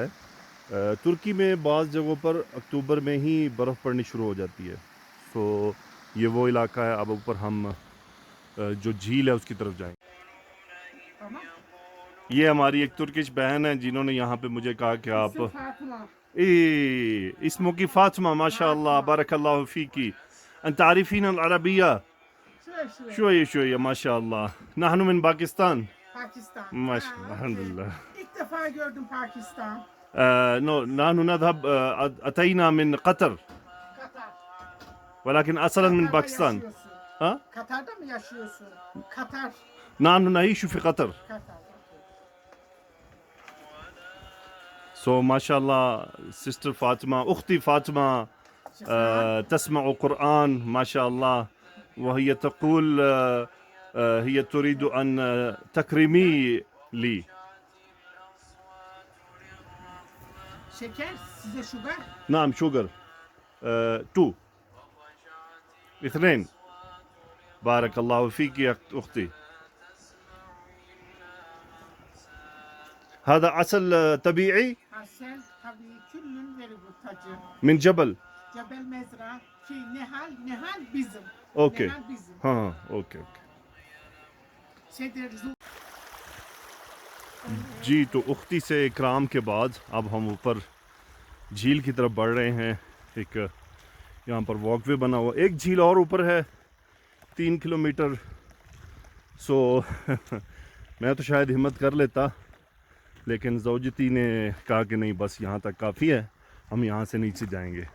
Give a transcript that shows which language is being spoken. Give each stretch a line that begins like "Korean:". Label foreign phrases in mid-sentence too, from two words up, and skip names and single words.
Urdu: ترکی میں بعض جگہوں پر اکتوبر میں ہی برف پڑنی شروع ہو جاتی ہے. سو یہ وہ علاقہ ہے. اب اوپر ہم جو جھیل ہے اس کی طرف جائیں. یہ ہماری ایک ترکش بہن ہے جنہوں نے یہاں پہ مجھے کہا کہ آپ
Arabic: اسمك فاطمة ما شاء الله بارك الله فيك. أنت تعرفين العربية شوية شوية ما شاء الله. نحن من باكستان. ما شاء الله الحمد لله.
Turkish: İlk defa gördüm Pakistan.
Arabic: نحن نذهب أتينا من قطر
Turkish: Katar.
Arabic: ولكن أصلا من
Turkish: Katar'da
Arabic: باكستان.
Turkish: yaşıyorsun. ها Katar'da mı yaşıyorsun? Katar.
Arabic: نحن نعيش في قطر.
Turkish: Katar.
Arabic: سو ما شاء الله سيستر فاطمة, أختي فاطمة
Turkish: Şifan.
Arabic: تسمع قرآن ما شاء الله, وهي تقول هي تريد أن تكرمي لي.
Turkish: Şeker size şugar.
Arabic: نعم شوغر 2 2. بارك الله فيك يا أختي. هذا عسل طبيعي
Turkish: Asel tabii küllün veri bu tacı.
Arabic: من جبل.
Turkish: Cebel Mezra. Nehal. Nehal bizim.
Arabic: اوكي
Turkish: Nehal bizim.
Arabic: ها اوكي.
Turkish: Sedir
Urdu: جی تو اختی سے اکرام کے بعد اب ہم اوپر جھیل کی طرف بڑھ رہے ہیں. ایک یہاں پر واک وے بنا ہوا, ایک جھیل اور اوپر ہے 3 کلومیٹر. سو میں تو شاید ہمت کر لیتا لیکن زوجتی نے کہا کہ نہیں بس یہاں تک کافی ہے, ہم یہاں سے نیچے جائیں گے.